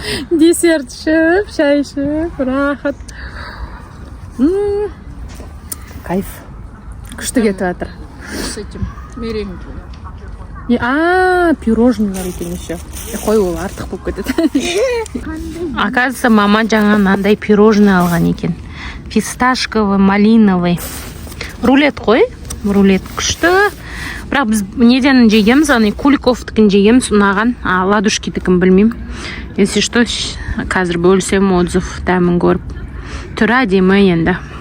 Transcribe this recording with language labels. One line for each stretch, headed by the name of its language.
Kazakh: Десерт ішіп, шай ішіп, рахат. Кайф. Күшті кетіп жатыр.
Russian: С этим меренге.
Kazakh: Пирожныйлар екен еще. Қой, ол артық болып кетеді.
Russian: Оказывается,
Kazakh: мама жаңа мынандай пирожный алған екен.
Russian: Фисташковый, малиновый.
Kazakh: Рулет қой. Рулет күшті. Бірақ біз неден жегеміз, Куликовтікін жегеміз, ұнаған. Ладушкитікін білмеймін.
Russian: Если что,
Kazakh: қазір бөлсем отзыв дәмін көріп. Түрі әдемі енді.